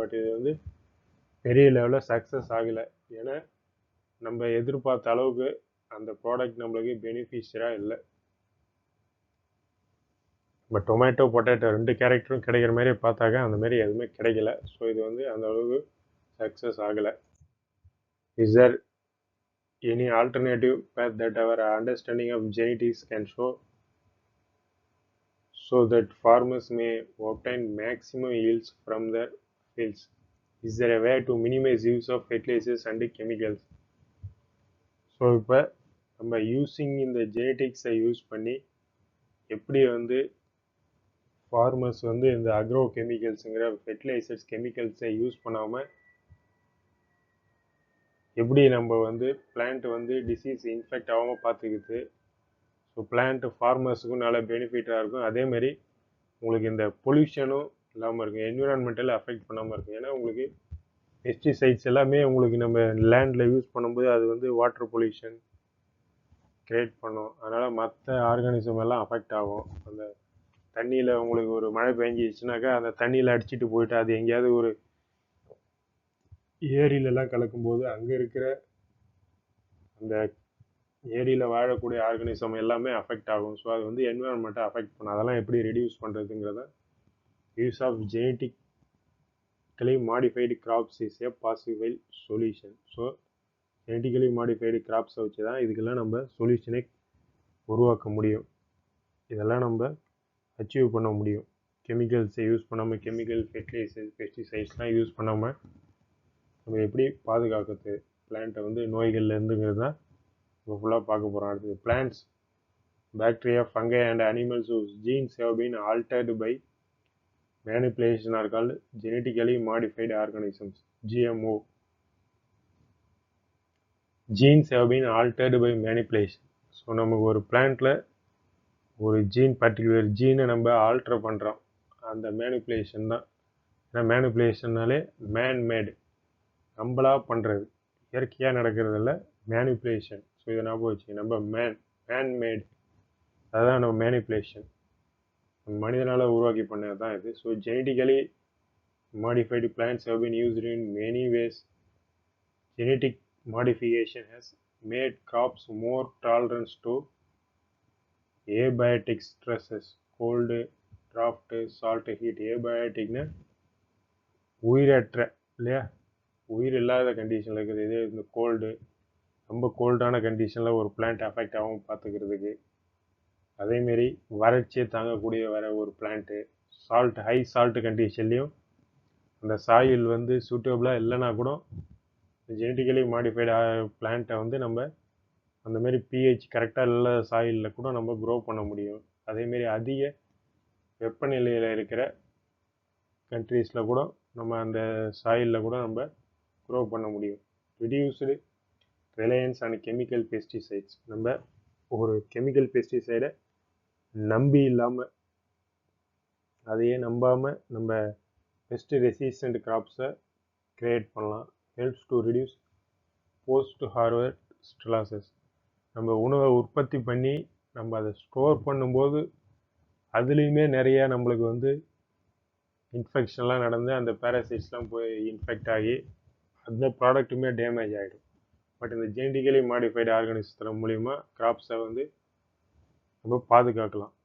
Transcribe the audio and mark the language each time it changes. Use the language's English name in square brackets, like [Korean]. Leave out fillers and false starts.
[Tamil] But இது வந்து பெரிய லெவலில் சக்ஸஸ் ஆகலை. ஏன்னா நம்ம எதிர்பார்த்த அளவுக்கு அந்த ப்ராடக்ட் நம்மளுக்கு பெனிஃபிஷியராக இல்லை. பட் டொமேட்டோ பொட்டேட்டோ 2 கேரக்டரும் கிடைக்கிற மாதிரி பார்த்தாக்க அந்த மாதிரி எதுவுமே கிடைக்கல. ஸோ இது வந்து அந்த அளவுக்கு சக்ஸஸ் ஆகலை. [English] Is there any alternative path that our understanding of genetics can show so that farmers may obtain maximum yields from their fields? Is there a way to minimize use of fertilizers and chemicals? [Tamil] So இப்போ நம்ம using இந்த ஜெனட்டிக்ஸை use பண்ணி எப்படி வந்து farmers வந்து இந்த agro கெமிக்கல்ஸுங்கிற fertilisers கெமிக்கல்ஸை use பண்ணாமல் எப்படி நம்ம வந்து பிளான்ட் வந்து டிசீஸ் இன்ஃபெக்ட் ஆகாமல் பார்த்துக்கிது. ஸோ பிளான்ட் ஃபார்மர்ஸுக்கும் நல்ல பெனிஃபிட்டாக இருக்கும். அதேமாதிரி உங்களுக்கு இந்த பொல்யூஷனும் இல்லாமல் இருக்கும், என்விரான்மெண்டல் அஃபெக்ட் பண்ணாமல் இருக்கும். ஏன்னா உங்களுக்கு பெஸ்டிசைட்ஸ் எல்லாமே உங்களுக்கு நம்ம லேண்டில் யூஸ் பண்ணும்போது அது வந்து வாட்டர் பொல்யூஷன் க்ரியேட் பண்ணும். அதனால் மற்ற ஆர்கானிசம் எல்லாம் அஃபெக்ட் ஆகும். அந்த தண்ணியில் உங்களுக்கு ஒரு மழை பெஞ்சிச்சுனாக்கா அந்த தண்ணியில் அடிச்சுட்டு போயிட்டு அது எங்கேயாவது ஒரு ஏரியிலலாம் கலக்கும்போது அங்கே இருக்கிற அந்த ஏரியில் வாழக்கூடிய ஆர்கானிசம் எல்லாமே அஃபெக்ட் ஆகும். ஸோ அது வந்து என்விரான்மெண்ட்டை அஃபெக்ட் பண்ணும். அதெல்லாம் எப்படி reduce பண்ணுறதுங்கிறத [English] Use of genetic genetically modified crops is a possible solution. [Tamil] So genetically modified கிராப்ஸை வச்சு தான் இதுக்கெல்லாம் நம்ம சொல்யூஷனை உருவாக்க முடியும். இதெல்லாம் நம்ம அச்சீவ் பண்ண முடியும். கெமிக்கல்ஸை யூஸ் பண்ணாமல், கெமிக்கல் ஃபெர்டிலைசர்ஸ், பெஸ்டிசைட்ஸ்லாம் யூஸ் பண்ணாமல் நம்ம எப்படி பாதுகாக்கிறது பிளான்ட்டை வந்து நோய்கள்லேருந்துங்கிறது தான் நம்ம ஃபுல்லாக பார்க்க போகிறோம். [English] அடுத்தது plants, bacteria, fungi and animals whose genes have been altered by manipulation are called genetically modified organisms, GMO. Genes have been altered by manipulation. [Tamil] So நமக்கு ஒரு பிளான்ட்டில் ஒரு பர்டிகுலர் ஜீனை நம்ம ஆல்ட்ரு பண்ணுறோம். அந்த மேனிப்புலேஷன் தான். ஏன்னா மேனிப்புலேஷன்னாலே மேன்மேடு, நம்மளா பண்ணுறது, இயற்கையாக நடக்கிறதில்ல, மேனிப்புலேஷன். ஸோ இதை ஞாபகம் வச்சு நம்ம மேன்மேடு, அதுதான் நம்ம மேனிப்புலேஷன், மனிதனால் உருவாக்கி பண்ணது தான் இது. [English] So genetically modified plants have been used in many ways. Genetic modification has made crops more tolerant to abiotic stresses, cold, drought, salt, heat. [Tamil] abioticனா உயிரற்ற இல்லையா, உயிர் இல்லாத கண்டிஷனில் இருக்குது. இதே இந்த கோல்டு, ரொம்ப கோல்டான கண்டிஷனில் ஒரு பிளான்ட் அஃபெக்ட் ஆகாமல் பார்த்துக்கிறதுக்கு. அதேமாரி வறட்சியை தாங்கக்கூடிய ஒரு பிளான்ட்டு, ஹை சால்ட் கண்டிஷன்லேயும் அந்த சாயில் வந்து சூட்டபிளாக இல்லைனா கூட ஜெனட்டிக்கலி மாடிஃபைடு பிளான்ட்டை வந்து நம்ம அந்தமாரி பிஹெச் கரெக்டாக இல்லை சாயிலில் கூட நம்ம க்ரோ பண்ண முடியும். அதேமாரி அதிக வெப்பநிலையில் இருக்கிற கண்ட்ரீஸில் கூட நம்ம அந்த சாயிலில் கூட நம்ம க்ரோ பண்ண முடியும். [English] Reduced reliance and chemical pesticides. [Tamil] நம்ம ஒரு கெமிக்கல் பெஸ்டிசைடை நம்பி இல்லாமல், அதையே நம்பாமல் நம்ம பெஸ்ட் ரெசிஸ்டண்ட் கிராப்ஸை க்ரியேட் பண்ணலாம். [English] helps to reduce post harvest losses. [Tamil] நம்ம உணவை உற்பத்தி பண்ணி நம்ம அதை ஸ்டோர் பண்ணும்போது அதுலேயுமே நிறையா நம்மளுக்கு வந்து இன்ஃபெக்ஷன்லாம் நடந்து அந்த பேராசைட்ஸ்லாம் போய் இன்ஃபெக்ட் ஆகி அந்த ப்ராடக்ட்டுமே டேமேஜ் ஆகிடும். பட் இந்த ஜெனட்டிக்கலி மாடிஃபைடு ஆர்கானிசம் மூலிமா கிராப்ஸை வந்து நம்ம பாதுகாக்கலாம்.